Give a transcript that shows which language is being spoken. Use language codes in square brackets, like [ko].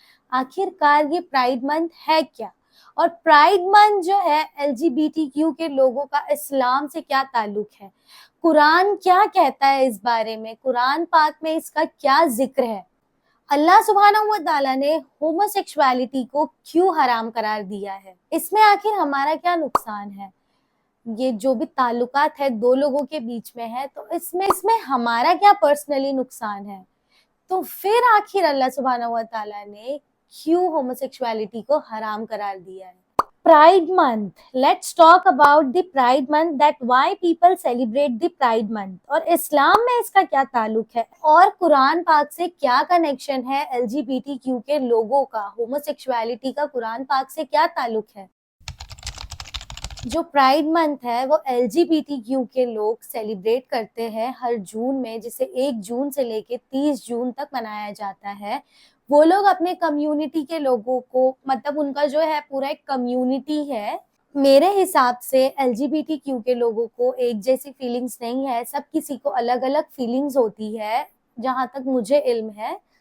[ur] آخر کار یہ pride month ہے کیا؟ اور پرائڈ منتھ جو ہے LGBTQ کے لوگوں کا اسلام سے کیا تعلق ہے؟ قرآن کیا کہتا ہے اس بارے میں؟ قرآن پاک میں اس کا کیا ذکر ہے؟ اللہ سبحانہ و تعالیٰ نے ہومو سیکشوالٹی کو کیوں حرام قرار دیا ہے؟ اس میں آخر ہمارا کیا نقصان ہے؟ یہ جو بھی تعلقات ہے دو لوگوں کے بیچ میں ہے، تو اس میں ہمارا کیا پرسنلی نقصان ہے؟ تو پھر آخر اللہ سبحانہ و تعالیٰ نے کیوں ہومو سیکشوالٹی کو حرام قرار دیا ہے؟ Pride Month. [en] Let's talk about the Pride Month, that why people celebrate the Pride Month. [ur] اور اسلام میں اس کا کیا تعلق ہے اور قرآن پاک سے کیا کنیکشن ہے LGBTQ کے لوگوں کا، ہومو سیکشوالٹی کا قرآن پاک سے کیا تعلق ہے؟ جو پرائڈ منتھ ہے وہ LGBTQ کے لوگ سیلیبریٹ کرتے ہیں ہر جون میں، جسے 1 جون سے لے کے 30 جون تک منایا جاتا ہے۔ وہ لوگ اپنے کمیونٹی کے لوگوں کو، مطلب ان کا جو ہے پورا ایک کمیونٹی ہے۔ میرے حساب سے LGBTQ کے لوگوں کو ایک جیسی فیلنگز نہیں ہے، سب کسی کو الگ الگ فیلنگز ہوتی ہے۔ جہاں تک مجھے علم ہے